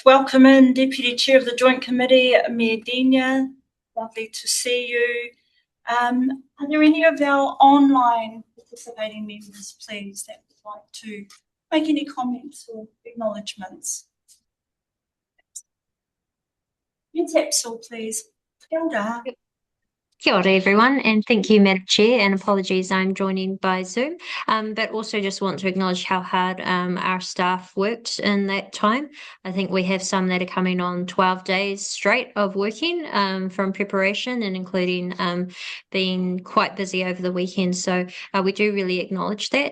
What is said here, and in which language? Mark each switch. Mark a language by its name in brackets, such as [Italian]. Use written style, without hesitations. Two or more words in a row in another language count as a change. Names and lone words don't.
[English] Welcome in, Deputy Chair of the Joint Committee, Mayor Denia. Lovely to see you. Are there any of our online participating members, please, that would like to make any comments or acknowledgements? Ms. Epsel, please. [Māori] Kia ora. Kia ora [English] everyone, and thank you, Madam Chair, and apologies I'm joining by Zoom, but also just want to acknowledge how hard our staff worked in that time. I think we have some that are coming on 12 days straight of working from preparation and including being quite busy over the weekend, so we do really acknowledge that.